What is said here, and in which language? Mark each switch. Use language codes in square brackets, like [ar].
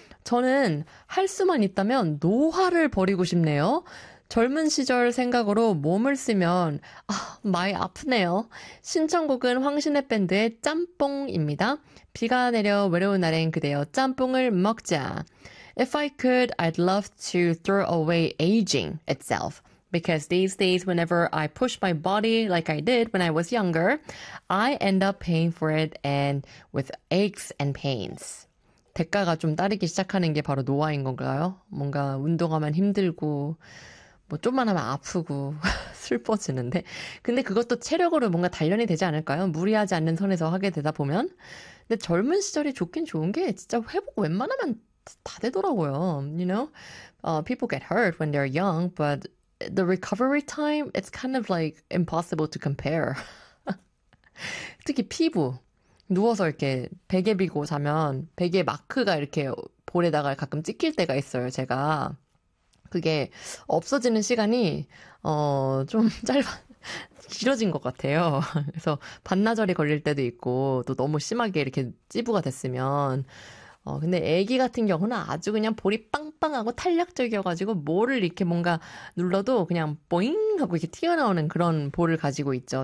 [ko] 저는 할 수만 있다면 노화를 버리고 싶네요. 젊은 시절 생각으로 몸을 쓰면 아, 많이 아프네요. 신청곡은 황신의 밴드의 짬뽕입니다. 비가 내려 외로운 날엔 그대여 짬뽕을 먹자. [en] If I could, I'd love to throw away aging itself. Because these days, whenever I push my body like I did when I was younger, I end up paying for it and with aches and pains. [ko] 대가가 좀 따르기 시작하는 게 바로 노화인 건가요? 뭔가 운동하면 힘들고 뭐 좀만 하면 아프고 슬퍼지는데 근데 그것도 체력으로 뭔가 단련이 되지 않을까요? 무리하지 않는 선에서 하게 되다 보면 근데 젊은 시절이 좋긴 좋은 게 진짜 회복 웬만하면 다 되더라고요. [en] You know? People get hurt when they're young but the recovery time it's kind of like impossible to compare. [ko] 특히 피부 누워서 이렇게 베개 비고 자면 베개 마크가 이렇게 볼에다가 가끔 찍힐 때가 있어요. 제가 그게 없어지는 시간이 좀 짧아 길어진 것 같아요. 그래서 반나절이 걸릴 때도 있고 또 너무 심하게 이렇게 찌부가 됐으면 근데 아기 같은 경우는 아주 그냥 볼이 빵빵하고 탄력적이어가지고 뭐를 이렇게 뭔가 눌러도 그냥 뽀잉 하고 이렇게 튀어나오는 그런 볼을 가지고 있죠.